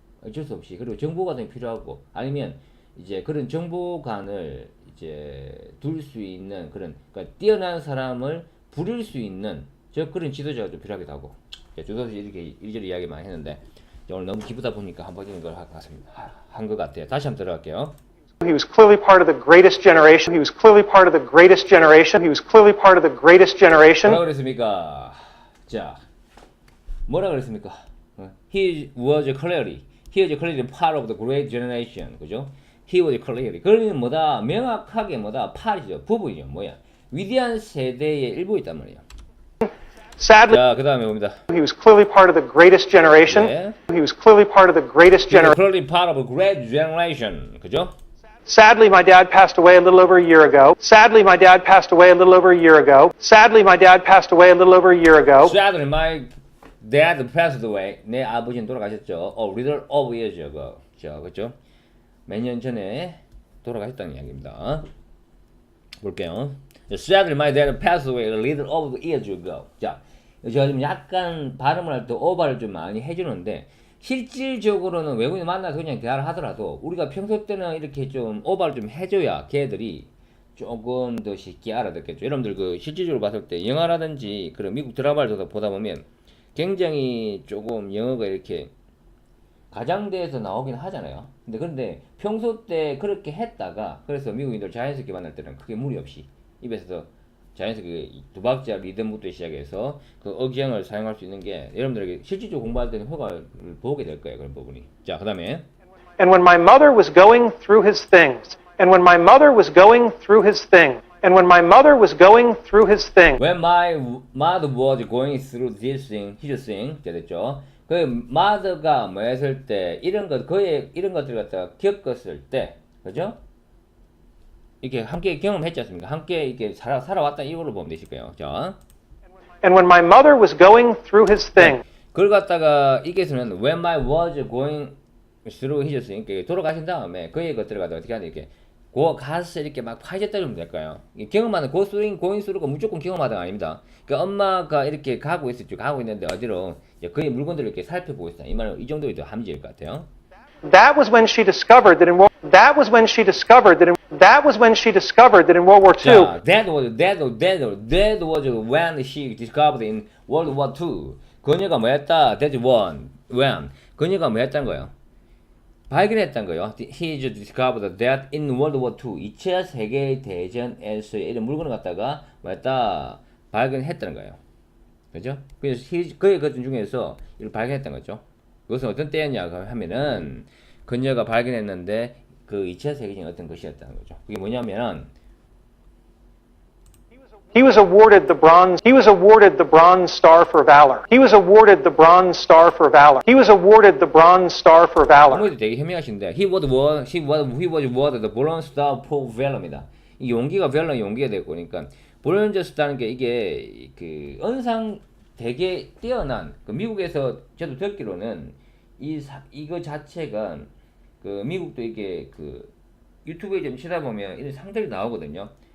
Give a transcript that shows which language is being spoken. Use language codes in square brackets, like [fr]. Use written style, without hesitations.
[ko] 어쩔 수 없이. 그리고 정보가 좀 필요하고 아니면 이제 그런 정보관을 이제 둘 수 있는 그런 그러니까 뛰어난 사람을 부릴 수 있는 저 그런 지도자가 좀 필요하기도 하고 주도서 이렇게 이리저리 이야기 많이 했는데 오늘 너무 기쁘다 보니까 한번 이런 걸 한 것 같아요. 다시 한번 들어갈게요. [en] He was clearly part of the greatest generation. He was clearly part of the greatest generation. He was clearly part of the greatest generation. [ko] 뭐라 그랬습니까? 자, 뭐라 그랬습니까? [en] He was clearly part of the great generation. [ko] 그죠? [en] He was clearly. [ko] 그러면 뭐다? 명확하게 뭐다? part이죠. 부분이죠. 뭐야? 위대한 세대의 일부였단 말이에요. [en] Sadly, [ko] 자, 그 다음에 봅니다. [en] he was clearly part of the greatest generation. 네. He was clearly part of the greatest He was generation. clearly part of a great generation. [ko] 그죠? [en] Sadly, my dad passed away a little over a year ago. Sadly, my dad passed away a little over a year ago. Sadly, my dad passed away a little over a year ago. Sadly, my dad passed away. [ko] 내 아버지는 돌아가셨죠. [en] A little over years ago. [ko] 자, 그죠? 몇 년 전에 돌아가셨다는 이야기입니다. 볼게요. [en] Sadly, my dad passed away a little over years ago. [ko] 자, 제가 좀 약간 발음을 할 때 오버를 좀 많이 해주는데 실질적으로는 외국인 만나서 그냥 대화를 하더라도 우리가 평소 때는 이렇게 좀 오버를 좀 해줘야 걔들이 조금 더 쉽게 알아듣겠죠. 여러분들 그 실질적으로 봤을 때 영화라든지 그런 미국 드라마를 보다 보면 굉장히 조금 영어가 이렇게 가장대에서 나오긴 하잖아요. 그런데 평소 때 그렇게 했다가 그래서 미국인들 자연스럽게 만날 때는 크게 무리 없이 입에서 자연스럽게 두 박자 리듬부터 시작해서 그 억양을 사용할 수 있는 게 여러분들에게 실질적으로 공부할 때는 효과를 보게 될 거예요. 그런 부분이. 자, 그 다음에 [en] And when my mother was going through his things, and when my mother was going through his thing, and when my mother was going through his thing, When my mother was going through this thing, his thing, [ko] 됐죠? 그 mother가 뭐 했을 때 이런 것 그의 이런 것들을 갖다가 겪었을 때, 그죠? 이렇게 함께 경험했지 않습니까? 함께 이렇게 살아왔다 이걸로 보면 되실 거예요. 자, [en] and when my mother was going through his thing, [ko] 그걸 갖다가 이게서는 [en] when my was going through his thing, [ko] 그러니까 돌아가신 다음에 그의 것들을 갖다가 어떻게 하냐 이렇게 가서 이렇게 막 파헤쳤다 그러면 될까요? 경험하는 고스윙 고인수로가 무조건 경험하다가 아닙니다. 그러니까 엄마가 이렇게 가고 있었죠. 가고 있는데 어디로 그의 물건들을 이렇게 살펴보고 있다. 이 말은 이 정도의 함지일 것 같아요. [en] that was when she discovered that in World War II. [ko] 자, [en] that was when she discovered in World War II. [ko] 그녀가 뭐였다? [en] That one when [ko] 그녀가 뭐였다는 거예요? 발견했다는 거예요. [en] He discovered that in World War II. [ko] 2차 세계 대전에서 이런 물건을 갖다가 뭐였다? 발견했다는 거예요. 그죠? 그래서 그의 것 중에서 이걸 발견했던 거죠. 그것은 어떤 때였냐 하면은 그녀가 발견했는데 그 2차 세계적인 어떤 것이었다는 거죠. 그게 뭐냐면 [en] He was awarded the bronze star for valor. He was awarded the bronze star for valor. He was awarded the bronze star for valor. [ko] 아무래도 되게 현명하신데 [en] he was awarded the Bronze Star for Valor입니다. [ko] 이 용기가 valor 용기가 되고 그러니까 브론즈 스타는 게 이게 그 언상 되게 뛰어난 그 미국에서 저도 듣기로는 이거 자체가 그 미국도 이게 그 유튜브에 좀 치다 보면 이런 상들이 나오거든요.